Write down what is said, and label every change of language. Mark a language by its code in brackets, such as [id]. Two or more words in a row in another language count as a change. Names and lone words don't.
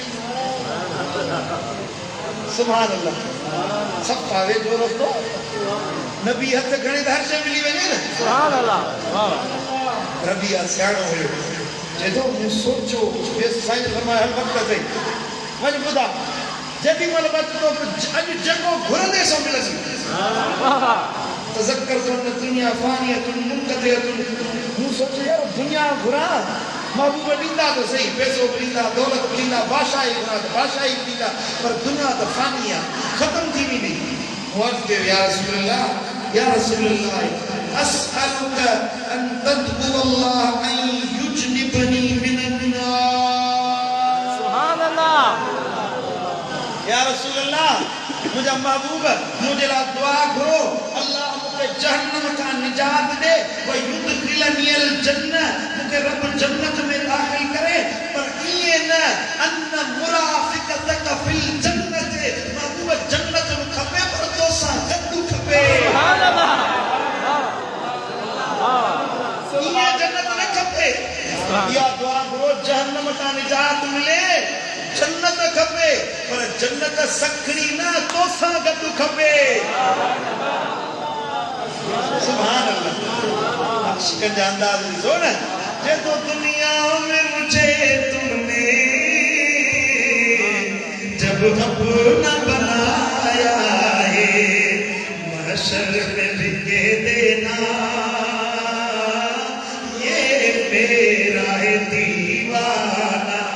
[ar] سبحان الله [sd] सभु पावे जो रस्तो नबी हथ खणे त हर शइ मिली वञे न [ar] سبحان الله [sd] रबिया सियाणो हुयो चए थो मूं सोचियो साईं फरमायो हल वक़्तु अथई वञ ॿुधा जेॾी महिल वक़्तु तो अॼु जेको घुरंदे सो मिलंदी तज़क्कर तो [ar] دنيا فانيةٌ منقطعةٌ [sd] मूं सोचियो यार दुनिया घुरां महबूब ॾींदा त सही पैसो बि ॾींदा दौलत बि ॾींदा बादशाही घुरां त बादशाही बि ॾींदा पर दुनिया त फानी आहे ख़तमु थी वेंदी अर्ज़ कयो [ar] يا رسول الله أسألك أن تدعو الله أن يجنبني من النار سبحان الله يا رسول الله [ur] مجھے محبوب مجھے لا دعا کرو اللہ مجھے جہنم کا نجات دے [ar] ويدخلني الجنة [ur] مجھے رب جنت میں داخل کرے پر یہ نہ [ar] أن مرافقتك في الجنة [ur] محبوب جنت میں [sd] खपे पर तो सा गद्दू खपे [ar] سبحان الله [sd] ये जन्नत न खपे या [ur] दुआ करो जहन्नम का निजात मिले [sd] जन्नत खपे पर जन्नत सखड़ी ना तो सा गद्दू खपे [ar] سبحان الله [sd] शिकन जा अंदाज ॾिसो न जे तो दुनिया में [ur] مجھے تم نے جب اپنا بنایا ہے محشر میں بھی کہہ دینا یہ میرا ہے دیوانہ